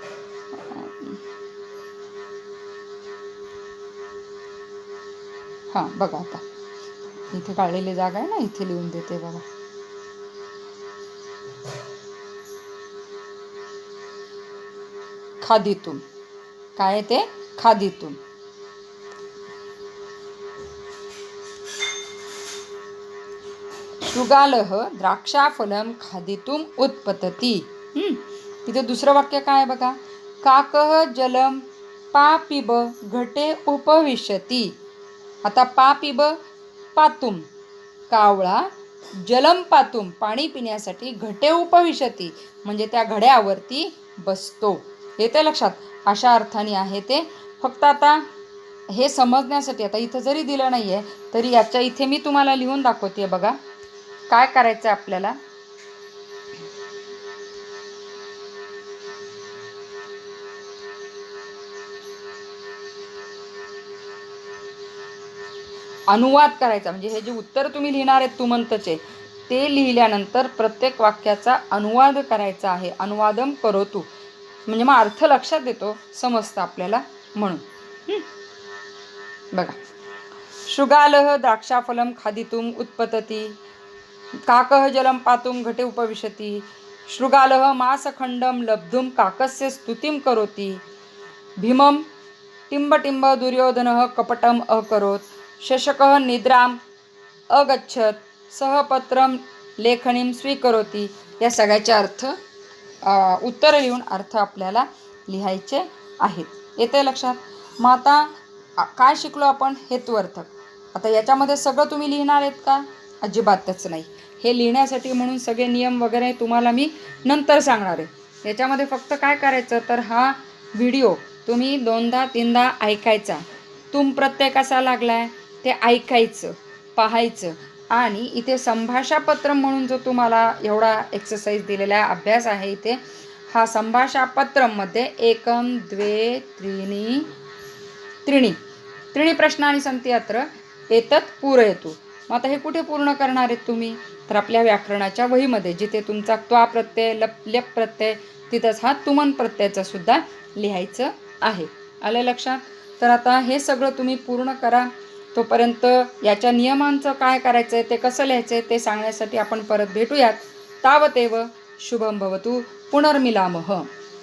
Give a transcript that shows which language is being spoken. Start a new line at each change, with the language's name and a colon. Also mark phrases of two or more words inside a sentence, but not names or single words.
Marathi: हां बघा, आता इथे काढलेली जागा आहे ना, इथे लिहून देते बघा. खादितुम, काय ते, खादितुम.
Sanskrit: शृगालः द्राक्षाफलं खादितुम उत्पतती.
Marathi: तिथे दुसरं वाक्य काय बघा,
Sanskrit: काकः जलम पापिब घटे उपविशती.
Marathi: आता
Sanskrit: पापिब पातुम,
Marathi: कावळा
Sanskrit: जलम पातुम
Marathi: पाणी पिण्यासाठी
Sanskrit: घटे उपविशती
Marathi: म्हणजे त्या घड्यावरती बसतो. येते लक्षात, अशा अर्थाने आहे ते. फक्त आता हे समजण्यासाठी, आता इथं जरी दिलं नाही आहे तरी याच्या इथे मी तुम्हाला लिहून दाखवते बघा. काय करायचं आपल्याला, अनुवाद करायचा. म्हणजे हे जे उत्तर तुम्ही लिहिणार आहेत तुमंतचे, ते लिहिल्यानंतर प्रत्येक वाक्याचा अनुवाद करायचा आहे.
Sanskrit: अनुवादम करोतु,
Marathi: म्हणजे मग अर्थ लक्षात येतो, समजतं आपल्याला म्हणून. बघा,
Sanskrit: शृगालः द्राक्षाफलं खादितुम उत्पतती, काकः जलं पातुं घटे उपविशति, शृगालः मासखण्डं लब्धुं काकस्य स्तुतिं करोति, भीमं टिंबटिंब दुर्योधनः कपटम् अकरोत्, शशकः निद्राम् अगच्छत्, सः पत्रं लेखनीं स्वीकरोति.
Marathi: या सगळ्याचे अर्थ, उत्तर लिहून अर्थ आपल्याला लिहायचे आहेत. येते लक्षात. मग आता काय शिकलो आपण, हेतुअर्थक. आता याच्यामध्ये सगळं तुम्ही लिहिणार आहेत का, अजिबातच नाही. हे लिहिण्यासाठी म्हणून सगळे नियम वगैरे तुम्हाला मी नंतर सांगणार आहे. याच्यामध्ये फक्त काय करायचं, तर हा व्हिडिओ तुम्ही 2दा-3दा ऐकायचा. प्रत्यय कसा लागला आहे ते ऐकायचं, पाहायचं आणि इथे संभाषापत्र म्हणून जो तुम्हाला एवढा एक्सरसाइज दिलेला आहे, अभ्यास आहे इथे, हा संभाषापत्रमध्ये
Sanskrit: एकम द्वे त्रीणि त्रीणि त्रीणि प्रश्नानि सन्ति अत्र एतत् पूरयतु.
Marathi: मग आता हे कुठे पूर्ण करणार आहेत तुम्ही? तर आपल्या व्याकरणाच्या वहीमध्ये, जिथे तुमचा त्वा प्रत्यय ल्यप प्रत्यय, तिथंच हा तुमन प्रत्ययाचं सुद्धा लिहायचं आहे. आलं लक्षात? तर आता हे सगळं तुम्ही पूर्ण करा. तोपर्यंत याच्या नियमांचं काय करायचं आहे, ते कसं लिहायचं आहे ते सांगण्यासाठी आपण परत भेटूयात.
Sanskrit: तावदेव शुभम भवतु. पुनर्मिलामः.